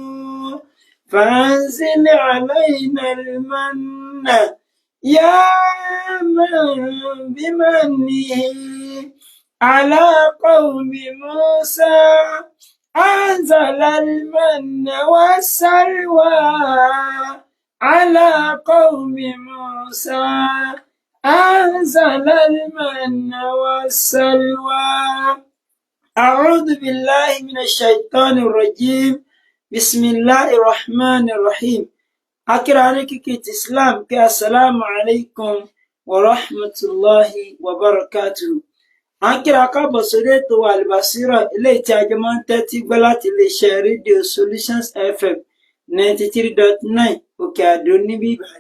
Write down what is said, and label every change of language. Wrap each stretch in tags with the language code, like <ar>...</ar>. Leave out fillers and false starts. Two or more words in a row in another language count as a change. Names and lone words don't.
<ar>فأنزل علينا المن يا من بمنه على قوم موسى أنزل المن والسلوى على قوم موسى أنزل المن والسلوى. أعوذ بالله من الشيطان الرجيم. بسم الله الرحمن الرحيم.</ar> <yo>akírani kíkí ti islam kí</yo> <ar>السلام عليكم ورحمة الله وبركاته.</ar> <yo>akíra káàbọ̀ sórí ètò Al-Basira eléyìí tí a jọ máa ń tẹ́tí gbọ́ láti iléeṣẹ́ rédíò Solutions FM 93.9 òkè àdó níbí ìbàdàn.</yo>